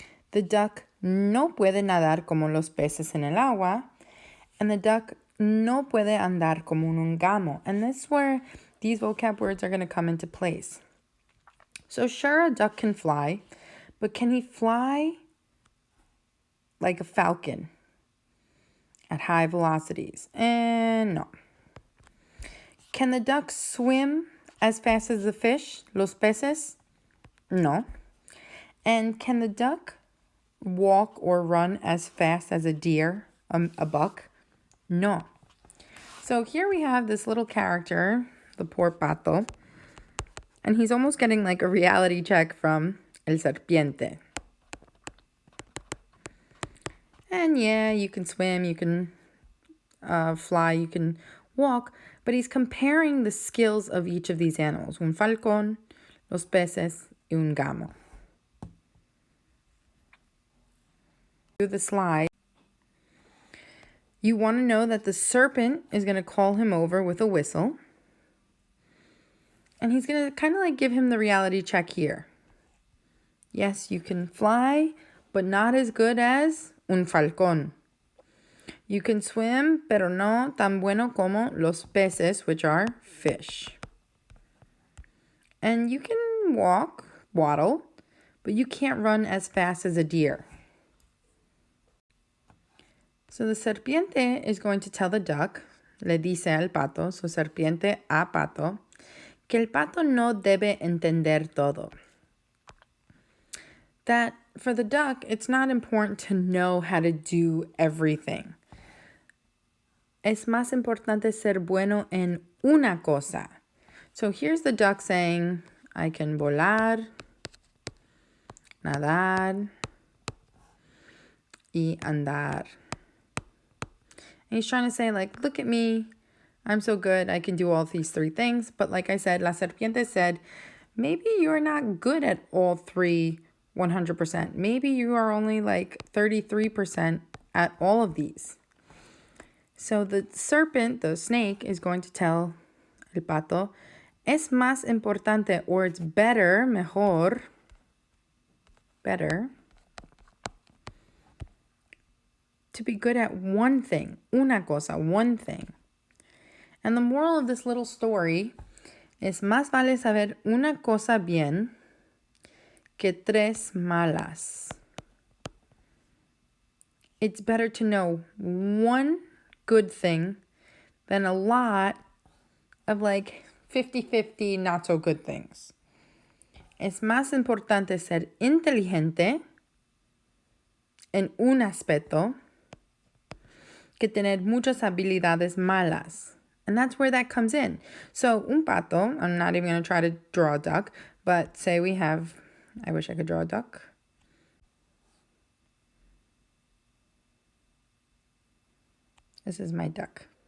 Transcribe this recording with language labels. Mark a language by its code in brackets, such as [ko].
[en] The duck [es] no puede nadar como los peces en el agua, [en] and the duck [es] no puede andar como un gamo. [en] And this is where these vocab words are going to come into place. So sure, a duck can fly, but can he fly like a falcon at high velocities? And no. Can the duck swim as fast as the fish, los peces? No. And can the duck walk or run as fast as a deer, a buck? No. So here we have this little character, the poor pato, and he's almost getting like a reality check from el serpiente. And yeah, you can swim, you can fly, you can walk, but he's comparing the skills of each of these animals. [es] Un falcón, los peces, y un gamo. [en] The slide. You want to know that the serpent is going to call him over with a whistle. And he's going to kind of like give him the reality check here. Yes, you can fly, but not as good as un falcón. You can swim, [es] pero no tan bueno como los peces, [en] which are fish. And you can waddle, but you can't run as fast as a deer. So the serpiente is going to tell the duck, [es] le dice al pato, so serpiente a pato, que el pato no debe entender todo. [en] That for the duck, it's not important to know how to do everything. [es] Es más importante ser bueno en una cosa. [en] So here's the duck saying, I can [es] volar, nadar, y andar. [en] And he's trying to say, like, look at me. I'm so good. I can do all these three things. But like I said, La Serpiente said, maybe you're not good at all three 100%. Maybe you are only like 33% at all of these. So the serpent, the snake, is going to tell el pato, [es] es más importante, [en] or it's better, mejor, better, to be good at one thing, [es] una cosa, [en] one thing. And the moral of this little story is [es] más vale saber una cosa bien que tres malas. [en] It's better to know one good thing than a lot of like 50-50 not so good things. [es] Es más importante ser inteligente en un aspecto que tener muchas habilidades malas. [en] And that's where that comes in. So, un pato, I'm not even going to try to draw a duck, but say we have, I wish I could draw a duck. This is my duck.